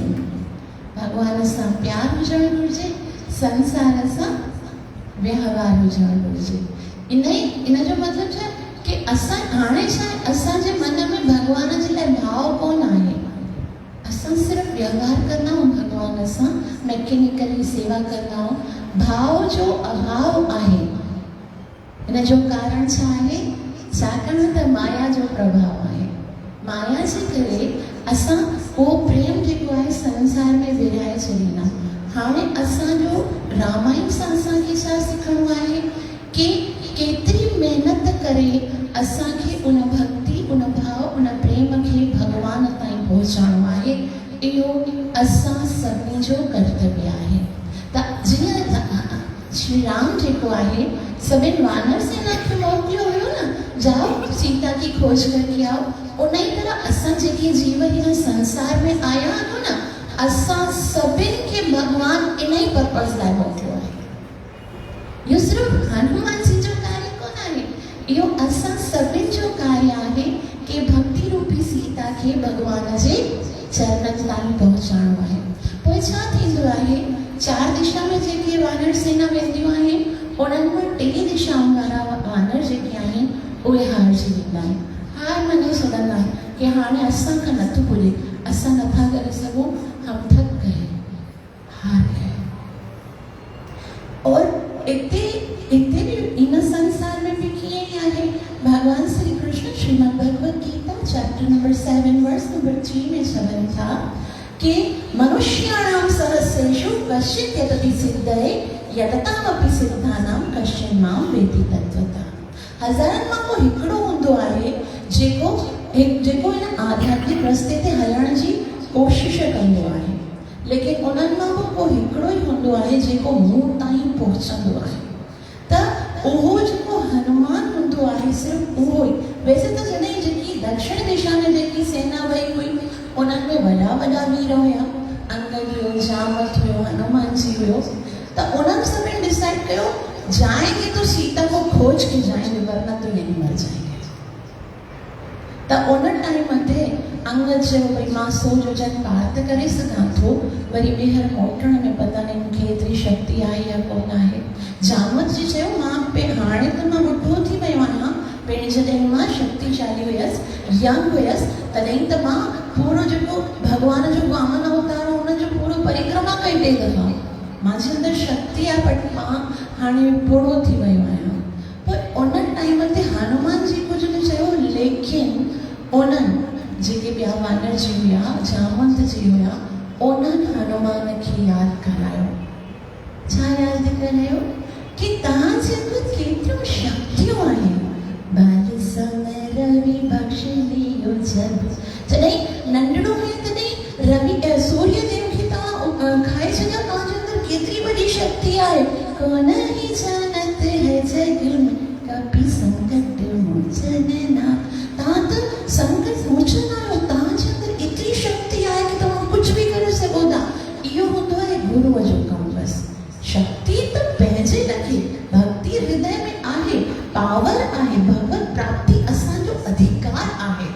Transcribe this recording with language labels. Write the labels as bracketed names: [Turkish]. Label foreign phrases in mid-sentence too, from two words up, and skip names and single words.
[Sindhi] भगवान सां प्यार हुजणु घुरिजे, संसार सां व्यवहार हुजणु घुरिजे। इन जो मतिलबु छा कि असां हाणे छा असांजे मन में भगवान जे लाइ भाव कोन आहे। असां सिर्फ़ु व्यवहार कंदा आहियूं भगवान सां, मैकेनिकली सेवा कंदा आहियूं। भाव जो अभाव आहे। इन जो कारण छा आहे? छाकाणि त माया जो प्रभाव आहे। माया जे करे असां उहो प्रेम जेको आहे संसार में विराए छॾींदा। हाणे असांजो रामायण सां असांखे छा सिखणो आहे कि केतिरी महिनत करे असांखे उन भक्ति, उन भाव, उन प्रेम खे भगवान ताईं पहुचाइणो आहे। इहो असां सभिनी जो कर्तव्य आहे। त जीअं श्री राम जेको आहे सभिनि वानर सेना खे मोकिलियो हुयो न, [Hindi] जाओ सीता की खोज करके आओ, [Sindhi] उन ई तरह असां जेके जीव हिन संसार में आया आहियूं न, असां सभिनि खे भगवान इन ई पर्पज़ लाइ मोकिलियो आहे। इहो सिर्फ़ु हनुमान जी जो कार्य कोन आहे, इहो असां सभिनि जो कार्य आहे कि भक्ति रूपी सीता खे भगवान जे चरणनि ताईं पहुचाइणो आहे। पोइ छा थींदो आहे? 4 दिशा में जेके वानर सेना वेंदियूं आहिनि, उन्हनि में 3 दिशाउनि वारा वानर जेके आहिनि उहे हारिजी वेंदा आहिनि। हार मञी छॾंदा आहिनि कि हाणे असांखां नथो पुॼे, असां नथा करे सघूं, [Hindi] हम थक गए, हार गए। [Sindhi] और इते भी इन संसार में भी कीअं ई आहे। [Sanskrit] भगवान श्री कृष्ण श्रीमद् भगवद गीता [English] chapter number [Sanskrit] 7 [English] verse number [Sanskrit] 3 [Sindhi] में चवनि था कि [Sanskrit] मनुष्याणां सहस्रेषु कश्चित् यतति सिद्धये यततामपि सिद्धानां कश्चिन् मां वेति तत्त्वतः। [Sindhi] हज़ारनि मां को हिकिड़ो हूंदो आहे जेको इन आध्यात्मिक रस्ते ते हलण जी कोशिश कंदो आहे, लेकिन उन्हनि मां को हिकिड़ो ई हूंदो आहे जेको मूं ताईं पहुचंदो आहे। त उहो जेको हनुमान हूंदो आहे, सिर्फ़ु उहो ई। वैसे त जॾहिं जेकी दक्षिण दिशा में जेकी सेना वई हुई, उन्हनि में वॾा वॾा वीर हुया, अंगद हुयो, जामवंत हुयो, हनुमान जी हुयो। त उन्हनि सभिनि डिसाइड कयो, [Hindi] जाएंगे तो सीता को खोज के जाएंगे, वरना तो यहीं मर जाएंगे। [Sindhi] त उन टाइम ते अंगद चयो भई मां 100 योजन पार त करे सघां थो, वरी ॿीहर मोटण में पता नहीं मूंखे एतिरी शक्ति आहे या कोन आहे। जामवंत जी चयो मां हाणे त मां ॿुढो थी वियो आहियां, पहिरीं जॾहिं मां शक्तिशाली हुयसि, यंग हुयसि, तॾहिं त मां पूरो जेको भगवान जो वामन अवतार हो उन जो पूरो परिक्रमा कई 2 दफ़ा। मुंहिंजे अंदरि शक्ति आहे, बट मां हाणे बूढ़ो थी वियो आहियां। पर उन टाइम ते हनुमान जी कुझु न चयो, लेकिन उन्हनि जेके ॿिया वानर जी हुया, जामवंत जी हुया, उन्हनि हनुमान खे यादि करायो। छा यादि करायो? कि तव्हांजे अंदरि केतिरियूं शक्तियूं आहिनि। [Hindi] बाल समय रवि बख्श लियो जब, [Sindhi] जॾहिं नंढड़ो हुयो तॾहिं रवि सूर्य देव खे तव्हां खाए छॾियो, तव्हांजे अंदरि केतिरी वॾी केड़ी शक्ति आहे, [Hindi] कौन ही जानत है जग में, कभी संकट मोचन ना। [Sindhi] ता तो संकट मोचन आयो, ता जे अंदर एतरी शक्ति आहे कि [Hindi] तुम कुछ भी [Sindhi] करे सघो था। इहो हूंदो आहे गुरुअ जो कमु। बस शक्ति तो पंहिंजे रखे, भक्ति हृदय में आहे, पावर आहे, भगवत प्राप्ति असांजो अधिकार आहे।